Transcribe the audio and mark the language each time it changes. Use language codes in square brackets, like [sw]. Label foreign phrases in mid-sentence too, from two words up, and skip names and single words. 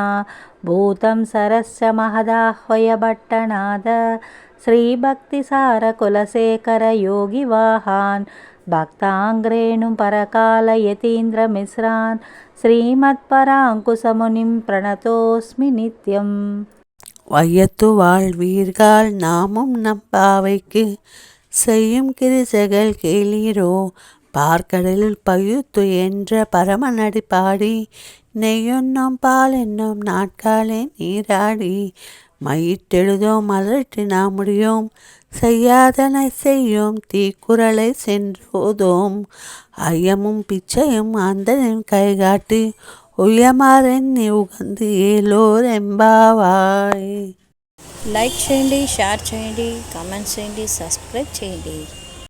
[sa] భూతం సరస్య మహదాహ్వయ భట్టనాథ శ్రీభక్తిసారకులశేఖర యోగివాహాన్. భక్తాంగ్రేణు పరకాల యతీంద్రమిశ్రాన్ శ్రీమత్పరాంకుశమునిం ప్రణతోస్మి నిత్యం. [ta] வையத்து வாழ்வீர்கள் நாமும் நம் பாவைக்கு செய்யும் கிரிசைகள் கேளீரோ. பார்க்கடலில் பயுத்து என்ற பரமநடி பாடி நெய்யொன்னும் பால் என்னும் நாட்காலே நீராடி மையிட்டெழுதோம் மலர்ட்டி நாம் முடியோம் செய்யாதனை செய்யோம் தீக்குறளை சென்றோதோம். ஐயமும் பிச்சையும் அந்தனின் கைகாட்டி உய்யுமாறெண்ணி உகந்து ஏலோர் எம்பாவாய். [te] లైక్ చేయండి, షేర్ చేయండి, కామెంట్స్ చేయండి, సబ్స్క్రైబ్ చేయండి.